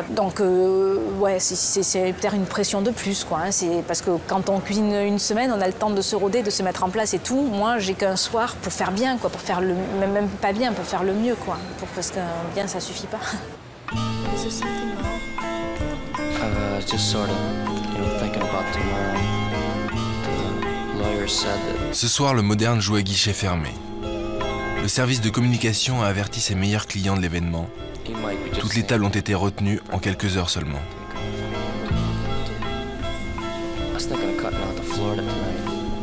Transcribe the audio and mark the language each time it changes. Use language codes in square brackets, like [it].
[fr] Donc ouais, c'est peut-être une pression de plus, quoi. C'est parce que quand on cuisine une semaine, on a le temps de se roder, de se mettre en place et tout. Moi, j'ai qu'un soir pour faire bien, quoi, pour faire même pas bien, pour faire le mieux, quoi. Parce que bien, ça suffit pas. [en] Just sort of, thinking about tomorrow. The lawyer said that. [fr] Ce soir, le Moderne joue à guichet fermé. Le service de communication a averti ses meilleurs clients de l'événement. Toutes les tables ont été retenues en quelques heures seulement. [en] I was thinking of cutting out to Florida tonight.